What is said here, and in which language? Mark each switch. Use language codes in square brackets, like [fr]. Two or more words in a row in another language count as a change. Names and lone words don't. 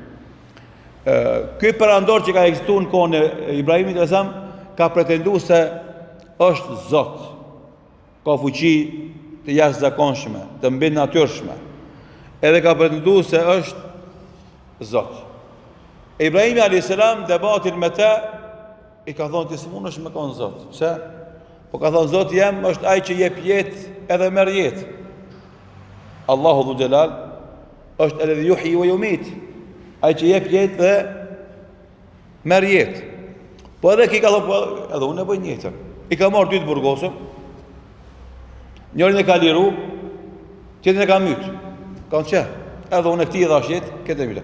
[sq] Ky perandor që ka ekzistuar në kohën e Ibrahimit alayhis ka pretenduar se është Zot, ka fuqi të jashtëzakonshme, të mbi natyrshme, edhe ka pretenduar se është Zot. Ibrahimi alayhis salam debatin me të i ka thonë ti s'mundesh me kon Zot. Pse? Po ka thonë Zoti jam është ai që jep jetë edhe merr jetë. Allahu [ar] ذو الجلال [sq] është [ar] الذي يحيي ويميت. [sq] Ai që jep jetë dhe merr jetë. Po edhe ki ka thonë po edhe unë e bëj jetën. I ka marrë dy të burgosën. Njërin e ka liru, tjetrin e ka myt. Kanë çe. Edhe unë këtij dhash jetë, këtë myt.